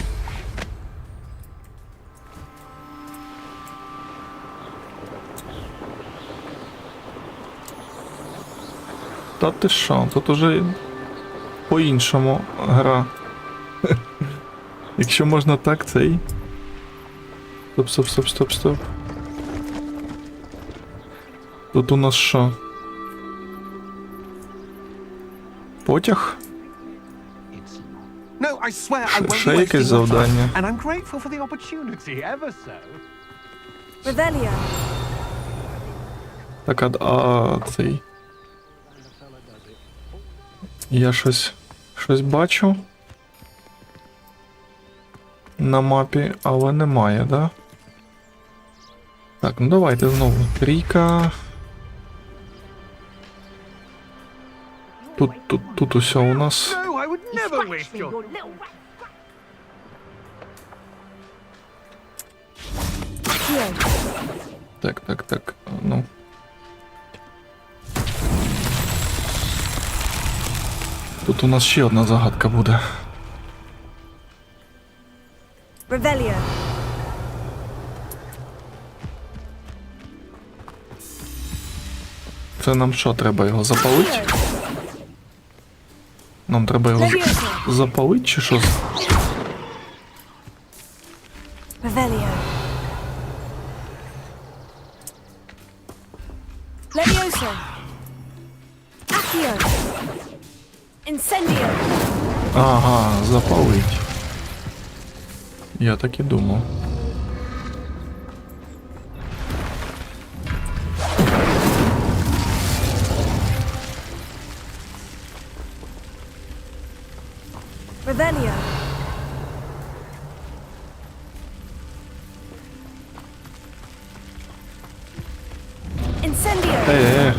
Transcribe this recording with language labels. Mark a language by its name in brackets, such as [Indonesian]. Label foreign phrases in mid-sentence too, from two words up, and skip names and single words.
[Ukrainian] Та ти що, тут уже по-іншому гра. Якщо можна так, цей. Стоп. Тут у нас що? Потяг? [English] No, I swear I won't [Ukrainian] Ще якесь завдання. [English] and I'm grateful for the opportunity, ever so. [Ukrainian] Revelio. Так, а цей. Я щось бачу на мапі, але немає, да? Так, ну давайте знову. Трійка. Тут усе у нас. [English] No, I would never waste your... [Ukrainian] Так. Ну. Тут у нас ще одна загадка буде. Revelio. Це нам що, треба його запалити? Нам треба його запалити чи що? Revelio. Levioso. Accio. Incendio. Ага, запалить. Я так і думав. Revelio. Incendio.